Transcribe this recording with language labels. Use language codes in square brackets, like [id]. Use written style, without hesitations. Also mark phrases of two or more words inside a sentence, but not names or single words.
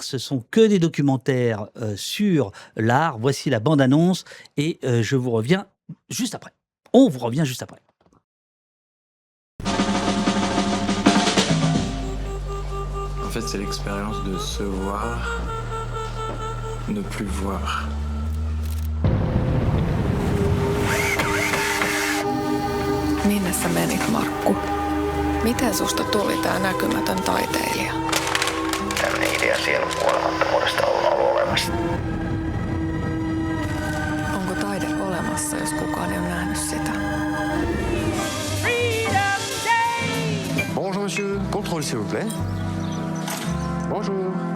[fr] Ce sont que des documentaires sur l'art. Voici la bande-annonce et je vous reviens juste après. On vous revient juste après. En fait, c'est l'expérience de se voir, ne plus voir. [fi] Minne sä menit, Markku? Miten susta tuli tää näkymätön taiteilija? Tämmöinen idea sielun kuolemattomuudesta on ollut olemassa. Onko taide olemassa, jos kukaan ei ole nähnyt sitä? [fr] Bonjour monsieur, contrôle s'il vous plaît. Bonjour.